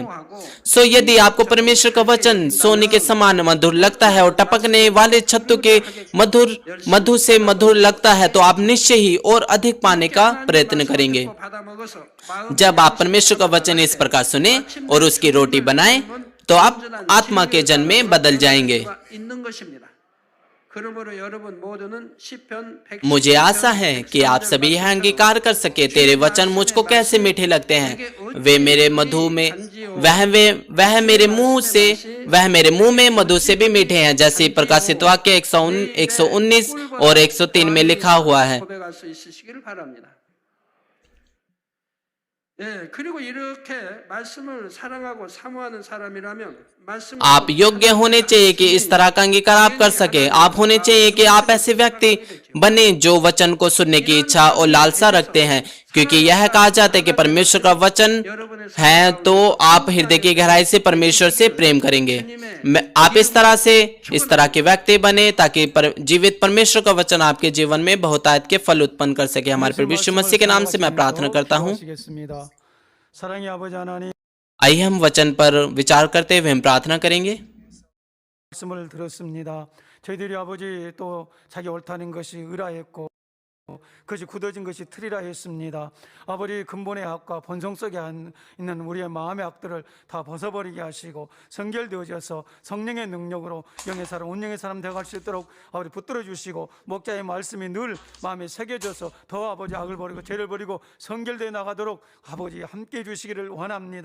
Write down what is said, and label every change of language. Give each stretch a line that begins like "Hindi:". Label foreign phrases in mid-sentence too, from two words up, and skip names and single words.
Hindi: सो यदि आपको परमेश्वर का वचन सोने के समान मधुर लगता है और टपकने वाले छत्तों के मधु से मधुर लगता है, तो आप निश्चय ही और अधिक पाने का प्रयत्न करेंगे।
Korean: 받아 먹어서 마음
Hindi: जब आप परमेश्वर का वचन इस प्रकार सुने और उसकी रोटी बनाएं, तो आप आत्मा के जन्म में बदल जाएंगे।
Korean: 있는 것입니다. 그러므로 여러분 모두는 시편 100
Hindi: मुझे आशा है कि आप सभी यह अंगीकार कर सके, तेरे वचन मुझको कैसे मीठे लगते हैं। वे मेरे मधु में वह मेरे मुंह में मधु से भी मीठे हैं, जैसे प्रकाशित वाक्य 119 और 103 में लिखा हुआ है।
Korean: 고백할 수 있으시기를 바랍니다. 예, 그리고 이렇게 말씀을 사랑하고 사모하는 사람이라면 말씀
Hindi: आप योग्य होने चाहिए कि इस तरह का अंगीकार आप कर सके। आप होने चाहिए कि आप ऐसे व्यक्ति बने जो वचन को सुनने की इच्छा और लालसा रखते हैं, क्योंकि यह कहा जाता है कि परमेश्वर का वचन है तो आप हृदय की गहराई से परमेश्वर से प्रेम करेंगे। आप इस तरह के व्यक्ति बने ताकि जीवित परमेश्वर का वचन आपके जीवन में बहुतायत के फल उत्पन्न कर सके। हमारे प्रभु यीशु मसीह के नाम से मैं प्रार्थना करता हूँ।
Korean: 사랑의 아버지 하나님,
Hindi: आइए हम वचन पर विचार करते हुए हम प्रार्थना करेंगे।
Korean: 말씀을 들었습니다. 저희들이 아버지 또 자기 옳다는 것이 의라했고 그것이 굳어진 것이 틀이라 했습니다. 아버지 근본의 악과 본성 속에 있는 우리의 마음의 악들을 다 벗어버리게 하시고 성결되어져서 성령의 능력으로 영의 사람, 운영의 사람 되어갈 수 있도록 아버지 붙들어 주시고 목자의 말씀이 늘 마음에 새겨져서 더 아버지 악을 버리고 죄를 버리고 성결되어 나가도록 아버지 함께해 주시기를 원합니다.